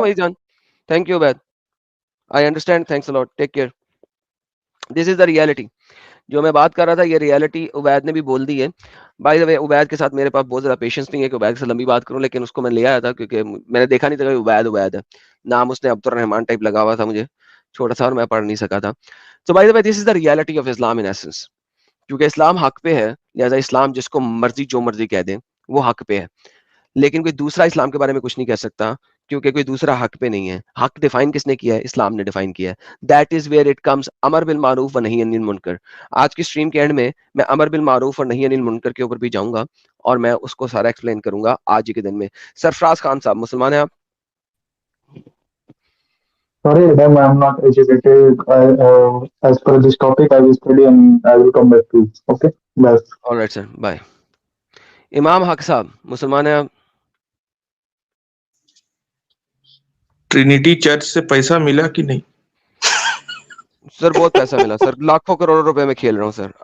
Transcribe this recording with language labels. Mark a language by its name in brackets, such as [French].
[English] بھائی جان, thank you Obaid, I understand, thanks a lot, take care. This is the reality. [Urdu] جو میں بات کر رہا تھا یہ ریالٹی عبید نے بھی بول دی ہے. [English] by the way [Urdu] عبید کے ساتھ میرے پاس بہت زیادہ پیشنس نہیں ہے کہ عبید کے ساتھ لمبی بات کروں, لیکن اس کو میں لے آیا تھا کیونکہ میں نے دیکھا نہیں تھا کہ عبید ہے. نام اس نے عبد الرحمان ٹائپ لگا ہوا تھا, مجھے چھوٹا سا اور میں پڑھ نہیں سکا تھا. [English] So by the way, this is the reality of Islam in essence. [Urdu] کیونکہ اسلام حق پہ ہے, لہذا اسلام جس کو مرضی جو مرضی کہہ دے وہ حق پہ ہے, لیکن کوئی دوسرا اسلام کے بارے میں کچھ نہیں کہہ سکتا کیونکہ کوئی دوسرا حق پہ نہیں ہے. حق ڈیفائن کس نے کیا ہے؟ اسلام نے ڈیفائن کیا ہے. [English] that is where it comes [Urdu] امر بالمعروف و نہی عن المنکر. آج کی اسٹریم کے اینڈ میں امر بالمعروف اور نہی عن المنکر کے اوپر بھی جاؤں گا اور میں اس کو سارا ایکسپلین کروں گا آج ہی کے دن میں. سرفراز خان صاحب, مسلمان ہیں آپ؟ [English] Sorry, ma'am, I'm not educated. As per this topic, I will study and I will come back to you. Okay? Bye. All right, sir. Bye. [Urdu] امام حق صاحب, مسلمان ہیں آپ؟ ٹرینیٹی چرچ سے پیسہ ملا کہ نہیں؟ سر بہت پیسہ ملا سر, لاکھوں کروڑوں روپے میں کھیل رہا ہوں سر.